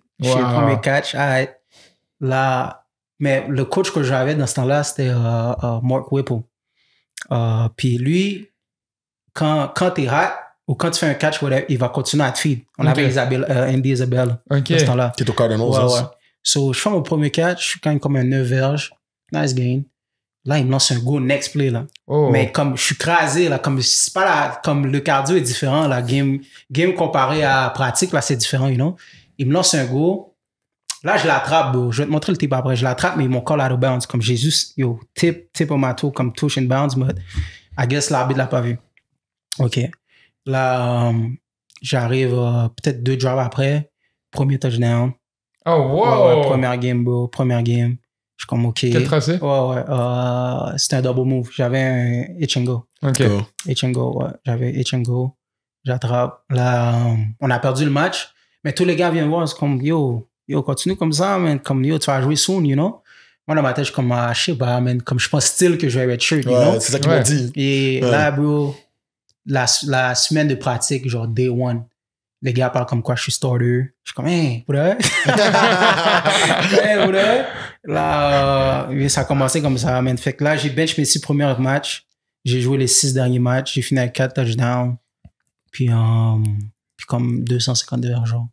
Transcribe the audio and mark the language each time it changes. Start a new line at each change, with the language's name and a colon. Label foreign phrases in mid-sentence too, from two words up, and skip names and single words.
French: Je suis le premier catch, arrête. Là, mais le coach que j'avais dans ce temps-là, c'était Mark Whipple. Puis lui, quand t'es hot ou quand tu fais un catch, whatever, il va continuer à te feed. On avait Andy Isabelle dans ce temps-là. Qui est au Cardinals. Ouais. So, je fais mon premier catch, je suis quand même comme un 9 verges.
English: Nice gain.
French: Là, il me lance un
English: go next play,
French: là. Oh. Mais comme je suis crasé, là, comme c'est pas là, comme le cardio est différent, là, game comparé à pratique, là, c'est différent,
English: you know.
French: Il me lance un go. Là, je l'attrape, bro. Je vais te montrer le tip après. Je l'attrape, mais mon
English: call out of bounds.
French: Comme Jésus,
English: tip on my toe, comme touch in bounds, mais I guess
French: l'arbitre l'a pas vu. OK. Là, j'arrive peut-être 2 drives après. Premier touchdown. Oh, wow! Première game, bro. Première game. Je suis comme, OK. Quel tracé? Ouais. C'était un double move. J'avais un
English: hitch and go.
French: OK.
English: Hitch and go,
French: ouais. J'avais
English: hitch and go.
French: J'attrape. Là, on a perdu le match. Mais tous les gars viennent voir. C'est comme, yo, continue comme ça, man. Comme, yo, tu vas jouer
English: soon, you know?
French: Moi, dans ma tête, je suis comme, je sais pas, man. Comme, je suis pas style que je vais
English: redshirt, you know?
French: C'est ça qu'ils m'ont dit. Et là, bro, la semaine de pratique, genre,
English: day one,
French: les gars parlent comme quoi je suis starter. Je suis comme, hey, vrai? Là, ça a commencé comme ça, man. Fait que là, j'ai bench mes 6 premiers matchs. J'ai joué les 6 derniers matchs. J'ai fini avec 4 touchdowns. Puis comme 252 argent.